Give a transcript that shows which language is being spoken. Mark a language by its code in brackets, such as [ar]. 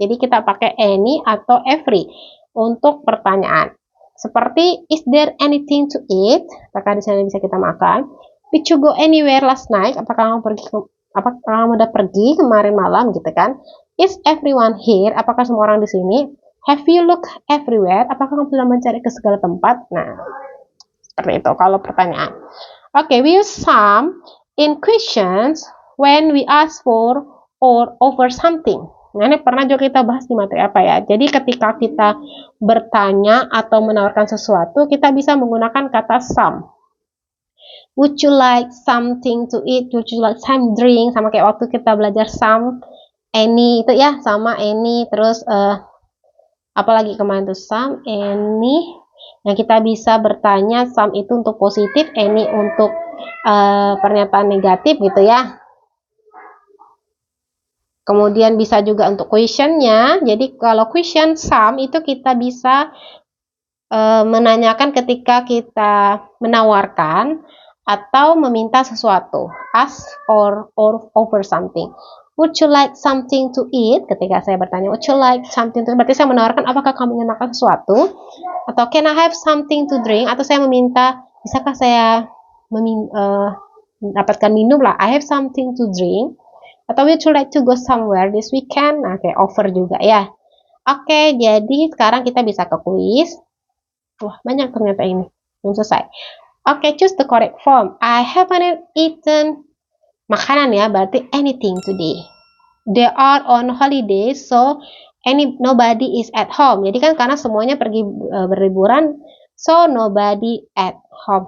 [id] Jadi kita pakai any atau every untuk pertanyaan. Seperti, [en] is there anything to eat? [id] Apakah di sana bisa kita makan? [en] Did you go anywhere last night? [id] Apakah kamu udah pergi kemarin malam gitu kan? [en] Is everyone here? [id] Apakah semua orang di sini? [en] Have you looked everywhere? [id] Apakah kamu sudah mencari ke segala tempat? Nah, seperti itu kalau pertanyaan. [en] Oke, we use some in questions when we ask for or over something. [id] Nah, ini pernah juga kita bahas di materi apa ya. Jadi ketika kita bertanya atau menawarkan sesuatu, kita bisa menggunakan kata some. [en] Would you like something to eat? Would you like some drink? [id] Sama kayak waktu kita belajar some, any itu ya, sama any. Terus apalagi kemarin tuh some, any. Nah, kita bisa bertanya some itu untuk positif, any untuk pernyataan negatif gitu ya. Kemudian bisa juga untuk questionnya. Jadi kalau question some itu kita bisa menanyakan ketika kita menawarkan atau meminta sesuatu. [en] Ask or over something. Would you like something to eat? [id] Ketika saya bertanya, [en] would you like something to eat? [id] Berarti saya menawarkan, apakah kamu ingin makan sesuatu? Atau [en] can I have something to drink? [id] Atau saya meminta, bisakah saya mendapatkan minum lah? [en] I have something to drink. Atau would you like to go somewhere this weekend? [id] Nah, kayak offer juga ya. Oke, jadi sekarang kita bisa ke kuis. Wah, banyak ternyata ini. Belum selesai. Oke, [en] choose the correct form. I haven't eaten. Makanan ya, berarti anything today. They are on holiday, so nobody is at home. [id] Jadi kan karena semuanya pergi berliburan, [en] so nobody at home.